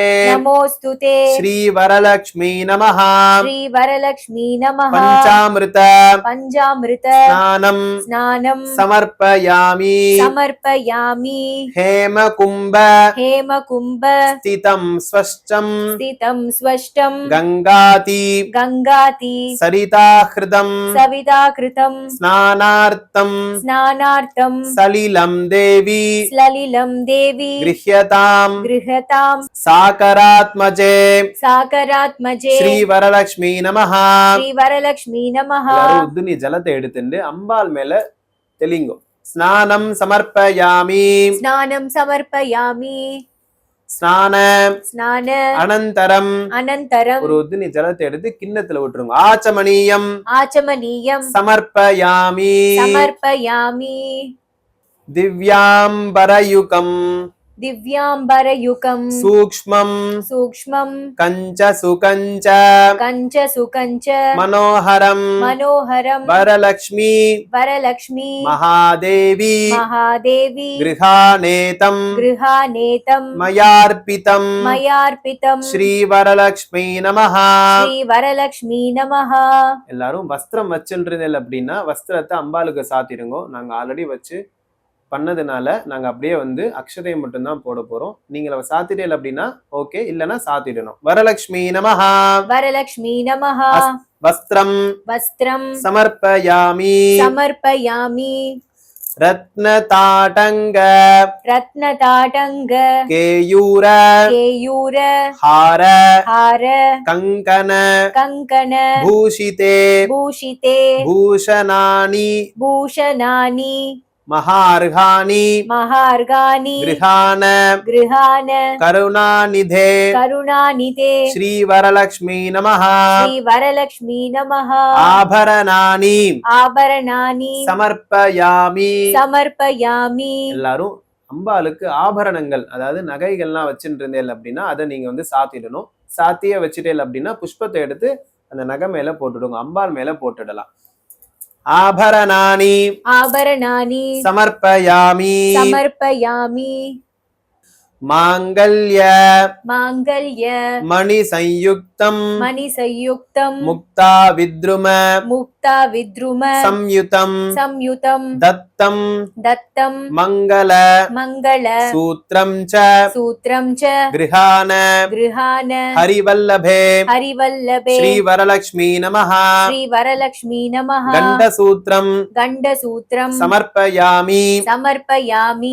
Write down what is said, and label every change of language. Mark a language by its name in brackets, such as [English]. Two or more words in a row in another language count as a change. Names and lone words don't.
[Sanskrit] நமோஸ்துதே श्री वरलक्ष्मी नमः. श्री वरलक्ष्मी नमः. பஞ்சாமிருத பஞ்சாமிருத ஸ்நானம் ஸ்நானம் சமர்ப்பயாமி சமர்ப்பயாமி ஹேமகும்ப हेमकुम्भ स्थितं स्वष्टं स्थितं स्वष्टं கங்காதி गङ्गाति சரிதாஹிருதம் सविताकृतं ஸ்நானார்த்தம் स्नानार्थं सलिलं देवि सलिलं देवी கிருஹ்யதாம் गृहतां சாகராத்மஜே साकरात्मजे श्री वरलक्ष्मी नमः. श्रीवरलक्ष्मी नमः. [Tamil] எல்லாரும் உத்துனி ஜலத்தை எடுத்துட்டு அம்பாள் மேல தெளிங்கோ. [Sanskrit] स्नानं समर्पयामि स्नानं समर्पयामि ஸ்நான स्नान அனந்தரம் अनन्तरं [Tamil] ஒரு உத்துனி ஜலத்தை எடுத்து கிண்ணத்துல விட்டுருங்க. [Sanskrit] ஆச்சமனீயம் आचमनीयं சமர்ப்பயாமி समर्पयामि திவ்யாம்பரயுகம் दिव्याम्बरयुकं சூக்ஷ்மம் सूक्ष्मं कञ्च सुकञ्च कञ्च सुकञ्च மனோஹரம் मनोहरं வரலக்ஷ்மி वरलक्ष्मी மகாதேவி महादेवी கிருஹாநேதம் गृहानेतं மயார்பிதம் मयार्पितं श्री वरलक्ष्मी नमः. श्रीवरलक्ष्मी नमः. [Tamil] எல்லாரும் வஸ்திரம் வச்சுருந்தேன் அப்படின்னா வஸ்திரத்தை அம்பாளுக்கு சாத்திடுங்க. நாங்க ஆல்ரெடி வச்சு பண்ணதுனால நாங்க அப்படியே வந்து அக்ஷதையை மட்டும்தான் போட போறோம். நீங்க சாத்திடல அப்படின்னா ஓகே, இல்லைன்னா சாத்திடணும். [Sanskrit] वरलक्ष्मी नमः. वरलक्ष्मी नमः. வஸ்திரம் वस्त्रं சமர்ப்பயாமி समर्पयामि ரத்னதாடங்க रत्नताटङ्ग கேயூர केयूर ஹார हार கங்கன कङ्कण பூஷிதே भूषिते பூஷணானி भूषणानि மகார்காணி महार्गानि கிருஹான गृहान கருணாநிதே करुणानिधे श्री वरलक्ष्मी नमः. श्रीवरलक्ष्मी नमः. ஆபரணானி आभरणानि சமர்ப்பயாமி. समर्पयामि [Tamil] எல்லாரும் அம்பாளுக்கு ஆபரணங்கள், அதாவது நகைகள்லாம் வச்சுட்டு இருந்தேன் அப்படின்னா அதை நீங்க வந்து சாத்திடணும். சாத்திய வச்சுட்டேன் அப்படின்னா புஷ்பத்தை எடுத்து அந்த நகை மேல போட்டுடுங்க, அம்பாள் மேல போட்டுடலாம். [Sanskrit] ஆபரணானி आभरणानि சமர்ப்பயாமி समर्पयामि மாங்கல்ய माङ्गल्य मणि सयुक्तं मणिसंयुक्तं मुक्ता विद्रुम मुक्ता विद्रुम சம்யுதம் संयुतं தத்தம் दत्तं மங்கள मङ्गल सूत्रं च सूत्रं च கிருஹான गृहान ஹரிவல்லபே हरिवल्लभे श्री वरलक्ष्मी नमः. श्रीवरलक्ष्मी नमः. கண்டசூத்ரம் गण्डसूत्रं சமர்ப்பயாமி. समर्पयामि